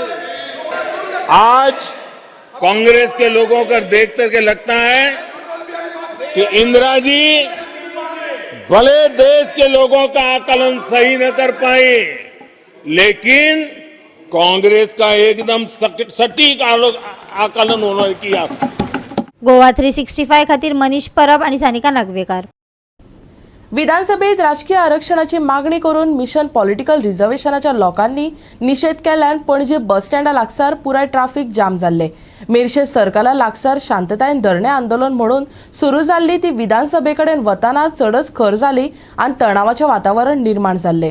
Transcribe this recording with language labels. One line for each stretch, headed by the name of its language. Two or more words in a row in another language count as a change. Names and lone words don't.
Hindi: आज कांग्रेस के लोगों को देख करके लगता है कि इंदिरा जी भले देश के लोगों का आकलन सही न कर पाए, लेकिन कांग्रेस का एकदम सटीक आकलन उन्होंने किया.
Konkani: गोवा 365 खातीर मनीष परब आणि सानिका नागवेकर. विधानसभेत राजकीय आरक्षणाची मागणी करून मिशन पॉलिटिकल रिझर्वेशनाच्या लोकांनी निषेध केल्यान पणजी बस स्टँडा लागसार पुराय
English: traffic jam
Konkani: जाल्ले. मेरशे सर्कला लागसार शांततायेन धरणे आंदोलन म्हणून सुरू जाल्ली ती विधानसभेकडेन वताना चडच खर जाली आणि तणावाचें वातावरण निर्माण जाल्ले.